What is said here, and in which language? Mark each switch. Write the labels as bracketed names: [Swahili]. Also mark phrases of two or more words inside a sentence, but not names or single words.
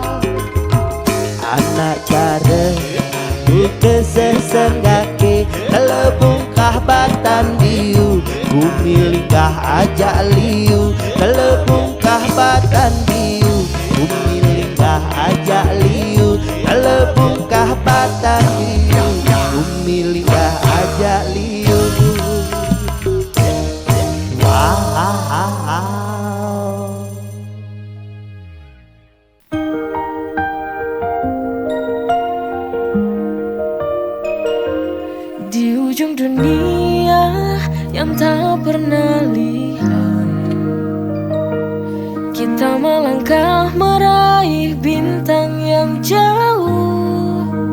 [Balinese] Anak cara buka sesenggake, kelebungkah batan biu, bumi linggah ajak liu. Kelebungkah batan biu, bumi linggah ajak liu. Kelebungkah batan biu, bumi linggah ajak liu. Wow. [Indonesian] Di ujung dunia yang tak pernah lihat, kita melangkah meraih bintang yang jauh.